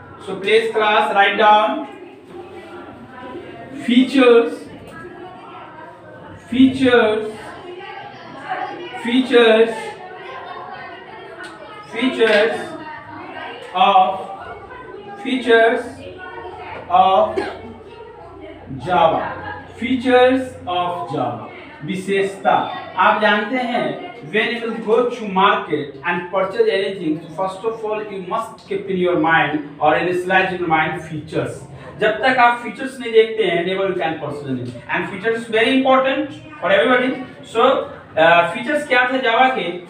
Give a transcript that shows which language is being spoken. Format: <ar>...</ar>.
<en>So please class write down features of Java. Features of Java. विशेषता.</en> <hi>आप जानते हैं</hi> <en>when you will go to market and purchase anything, so first of all you must keep in your mind or initialize in your mind features.</en> <hi>जब तक आप features नहीं देखते हैं</hi> <en>never you can purchase anything. And features is very important for everybody.</en> <hi>So features क्या थे जावा के?</hi>